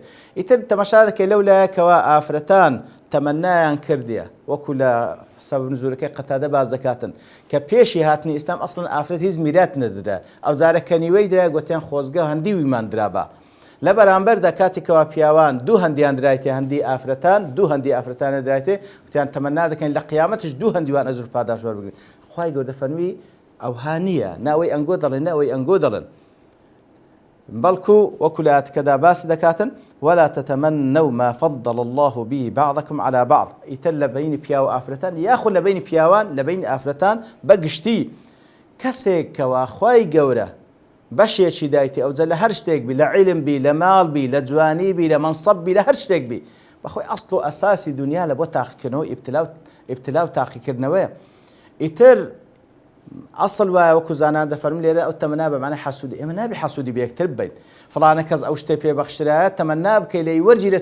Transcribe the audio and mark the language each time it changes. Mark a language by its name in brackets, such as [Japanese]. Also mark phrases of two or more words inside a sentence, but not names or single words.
[Central Kurdish] ئیتر تەماشا دەکەی لەولایەکەوە ئافرەتان تەمەنایان کردیە وەکو لە سبب نزولەکەی قەتادە باز دەکاتن کە پێشی هاتنی ئیسلام ئەسڵەن ئافرەت هیچ میرات نەدرا ئەو جارە کەنیوەی درا گوتیان خۆزگە هەندی ویمان درابە لە بەرامبەردا کاتێکەوە پیاوان دوو هەندیان درایتێ هەندی ئافرەتان دوو هەندی ئافرەتانە درایتێ وتیان تەمەنا دەکەین لە قیامەتش دوو هەندیوان ئەجر پاداش وەربگرن. خوای گەورە دەفەرمی ئەوها نییە ناوەی ئەنگۆ دەڵێن ناوەی ئەنگۆ دەڵێن بەڵکو وەکو لە ئاەتەکەدا باسی دەکاتن [Arabic] ولا تتمنوا ما فضل الله به بعضكم على بعض [Central Kurdish] ئیتر لە بینی پیا و ئافرەتان یاخود لە بینی پیاوان لە بینی ئافرەتان بەگشتی کەسێک کەوا خوای گەورە بەشێکی دایتی ئەوجە لە هەر شتێک بی لە عیلم بی لە ماڵ بی لە جوانی بی لە منسەب بی لە هەر شتێک بی بەخۆی ئەسڵ و ئەساسی دنیا لە بۆ تاقیکردنەوە ئیبتلا و تاقیکردنەوەیە ئیتر ئەسڵ وایە وەکو زانان دەفەرمون لێرە ئەو تەمەنا بەمانای حەسوودی ئێمە نابی حەسوودی بە یەکتر بین فڵانە کەس ئەو شتێ پێبەخشرایە تەمەنا بکەی لێی وەرگیرێت